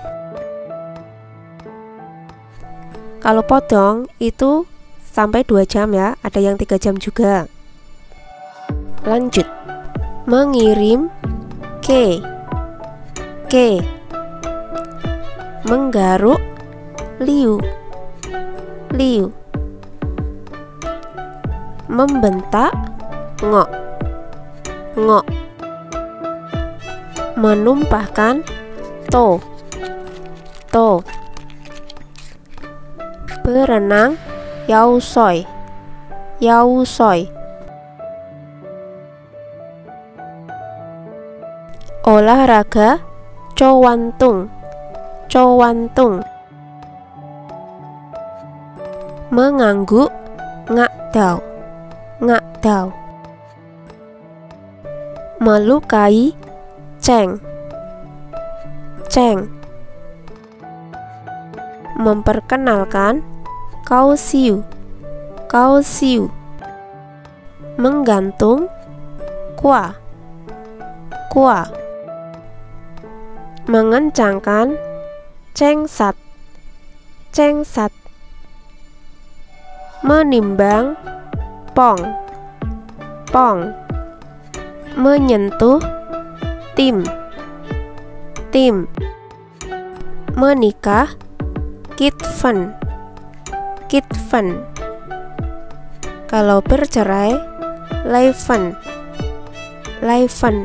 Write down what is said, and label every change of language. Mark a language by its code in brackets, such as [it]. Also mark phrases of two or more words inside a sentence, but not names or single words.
[id] Kalau podong itu sampai 2 jam ya, ada yang 3 jam juga. Lanjut, mengirim ke, menggaruk [hak] liu, liu, [id] membentak [hak] ngok, ngok, menumpahkan to, to, berenang yao soy, yao soy, olahraga cowantung, cowantung, mengangguk ngakdao, ngakdao, melukai ceng, ceng, memperkenalkan kau siu, kau siu, menggantung kwa, kwa, mengencangkan cengsat, cengsat, menimbang pong, pong, menyentuh tim, tim, menikah kitfen, kitfen. [id] Kalau bercerai [hak] leifen, leifen.